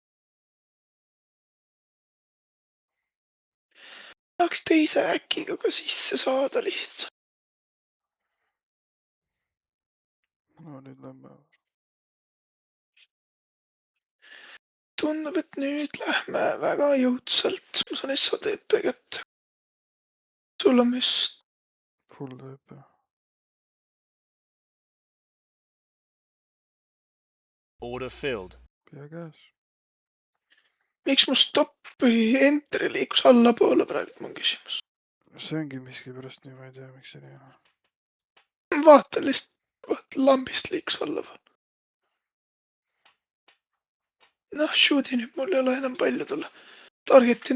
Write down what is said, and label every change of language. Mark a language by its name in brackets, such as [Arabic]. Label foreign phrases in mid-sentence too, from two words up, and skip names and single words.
[Estonian] Tahaks teise äkiga ka sisse saada lihtsalt. No nüüd lähme. Tundub, et nüüd lähme väga jõudsalt. Ma saan SATP kätte. Sul on vist... [English] Full TP. Order filled. [Estonian] Pea käes. miks mu stopp või entry liikus allapoole praegu, on küsimus. see ongi miskipärast nii, ma ei tea, miks see nii on. Vaata lihtsalt, vaata lambist liikus allapoole. Noh, shoot'i nüüd mul ei ole enam palju tulla.